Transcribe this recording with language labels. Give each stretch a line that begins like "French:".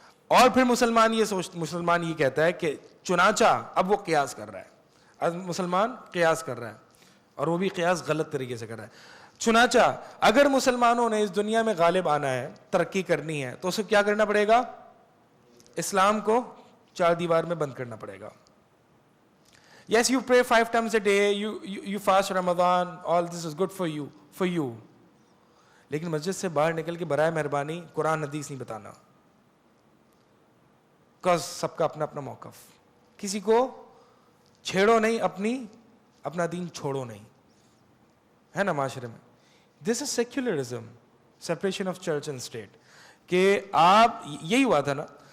Urdu: اور پھر مسلمان یہ کہتا ہے کہ چنانچہ اب وہ قیاس کر رہا ہے. اب مسلمان قیاس کر رہا ہے, اور وہ بھی قیاس غلط طریقے سے کر رہا ہے. چنانچہ اگر مسلمانوں نے اس دنیا میں غالب آنا ہے, ترقی کرنی ہے, تو اسے کیا کرنا پڑے گا؟ اسلام کو چار دیوار میں بند کرنا پڑے گا.
English: Yes, you pray 5 times a day, you fast Ramadan, all this is good for you.
Urdu: لیکن مسجد سے باہر نکل کے برائے مہربانی قرآن حدیث نہیں بتانا, کس سب کا اپنا اپنا موقف. کسی کو چھیڑو نہیں اپنا دین چھوڑو نہیں, ہے نا معاشرے میں.
English: this is secularism, separation of church and state,
Urdu: کہ آپ یہی ہوا تھا نا.